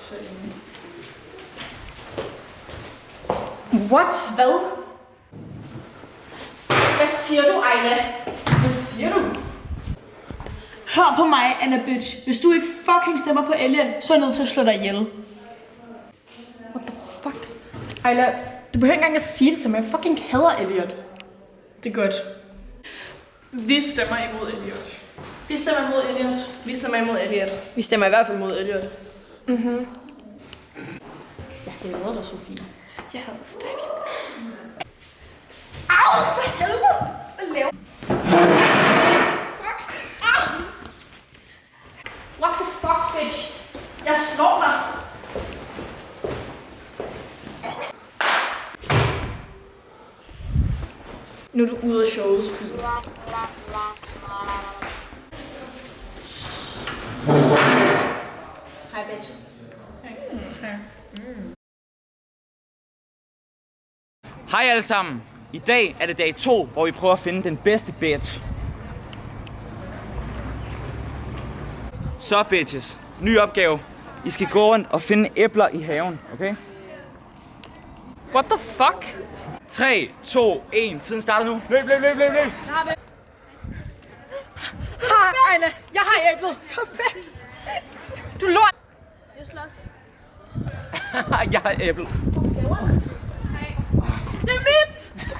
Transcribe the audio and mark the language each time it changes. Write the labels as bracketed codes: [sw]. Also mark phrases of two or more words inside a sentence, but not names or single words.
[da] What? Hvad? Hvad siger du, Ayla? Hvad siger du? Hør på mig, Anna bitch. Hvis du ikke fucking stemmer på Elliot, så er jeg nødt til at slå dig ihjel. [en] What the fuck? [da] Ayla, du behøver ikke engang at sige det til mig. Jeg fucking hader Elliot. Det er godt. Vi stemmer imod Elliot. Vi stemmer imod Elliot. Vi stemmer imod Elliot. Vi stemmer i hvert fald imod Elliot. Jeg hader dig, Sofie. Jeg hader dig. Au, for helvede! Hvad laver du? [en] Fuck! Au! What the fuck, bitch? [da] Jeg slår dig. Nu er du ude af showet, Sofie. Hej, bitches. Hej alle sammen. I dag er det dag 2, hvor vi prøver at finde den bedste bitch. Så bitches, ny opgave. I skal gå rundt og finde æbler i haven, okay? [en] What the fuck? [da] 3, 2, 1. Tiden starter nu. Løb, løb, løb, løb, løb. Hej, Ayla. Jeg har æblet. Perfekt. Du lort. Jeg slås. Jeg har æble. Det er mit!